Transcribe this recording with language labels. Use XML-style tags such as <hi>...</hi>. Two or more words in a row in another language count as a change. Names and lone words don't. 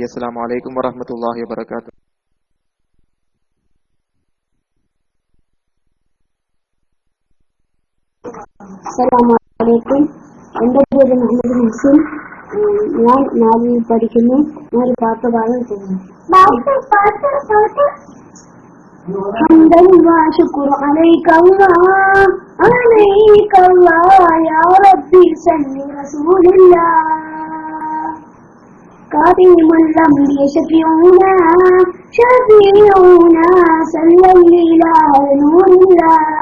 <ar>السلام عليكم ورحمة الله وبركاته. السلام عليكم.</ar> <ml>എൻ്റെ പേര് മുഹമ്മദ് മുഹസിൻ. ഞാൻ 4ൽ പഠിക്കുന്നു. ഞാൻ ഒരു പാട്ട് പാടാൻ പോകുന്നു.</ml> <ar>حمدا وشكر عليك الله عليك الله يا ربي صل رسول الله كريم الأنبياء شفيعنا شفيعنا صلى الله نور الله</ar>